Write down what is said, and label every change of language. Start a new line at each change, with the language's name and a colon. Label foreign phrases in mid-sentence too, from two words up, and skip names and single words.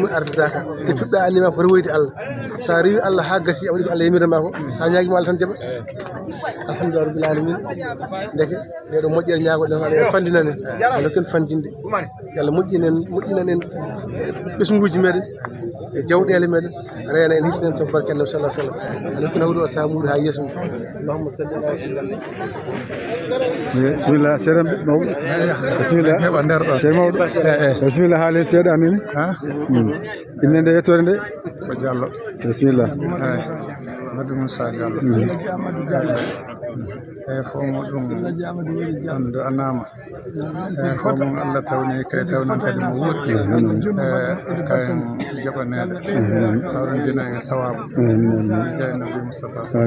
Fula: arde daka te fiɓɗa annima ko rewoyde Allah sa rewi Allah ha gasi a waɗi ko Allah yamirama ko ha ñaguima Allah tan jaɓa
Arabic: الحمد لله رب العالمين
Fula: deke ɗeɗo moƴƴere ñagoɗen Allah fandinanen Allah ken fandinde Allah moƴƴinanen ɓesguji meɗen e jawɗele meɗen reena en hisnen sabu barke annabi
Arabic: صلى الله عليه وسلم
Fula: Allah ken hawri o samude ha yeeso
Arabic: اللهم صل على رسول الله
Fula: bismillah seeɗa mawɗo bismillah heɓa nder ɗo seeɗa mawɗo bismillah haalen seeɗa nini inde nde yettore nde ko Diallo bismillah Madou Moussa Diallo eyi fof muɗum andu anama eyi fof mum Allah tawni kay tawnan kadi mo wuɗɗi kayen jaɓanede hawren dina e sawabu jeynabi Moustapha